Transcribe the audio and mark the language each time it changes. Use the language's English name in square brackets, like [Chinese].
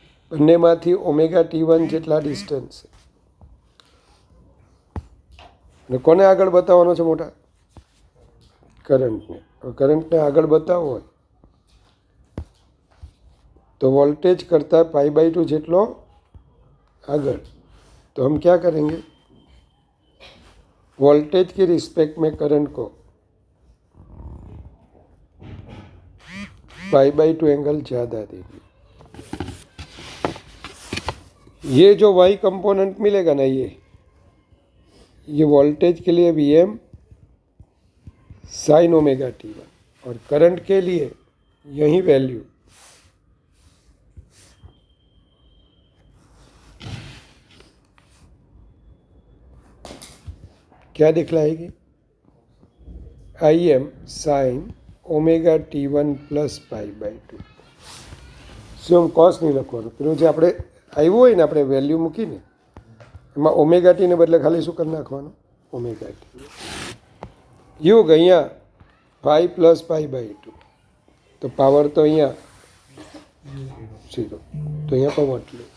[Gujarati] બંનેમાંથી omega T1 જેટલા distance છે અને કોને આગળ બતાવવાનો છે? મોટા કરંટને. કરંટને આગળ બતાવવો હોય तो वोल्टेज करता π/2 જેટલો આગળ. [Hindi] तो हम क्या करेंगे? वोल्टेज की रिस्पेक्ट में करंट को π/2 एंगल ज़्यादा देंगे. ये जो y कंपोनेंट मिलेगा ना, ये वोल्टेज के लिए Vm sin ओमेगा T1 और करंट के लिए यही वैल्यू क्या दिखलाएगी? Im sin omega T1 plus π/2. [Gujarati] શું આમ કોસ નહીં લખવાનું, પેલું જે આપણે આવ્યું હોય ને આપણે વેલ્યુ મૂકીને એમાં ઓમેગા ટીને બદલે ખાલી શું કરી નાખવાનું? Omega T. યુગ અહીંયા 5 પ્લસ π/2 તો પાવર તો અહીંયા 0, તો અહીંયા પણ એટલું.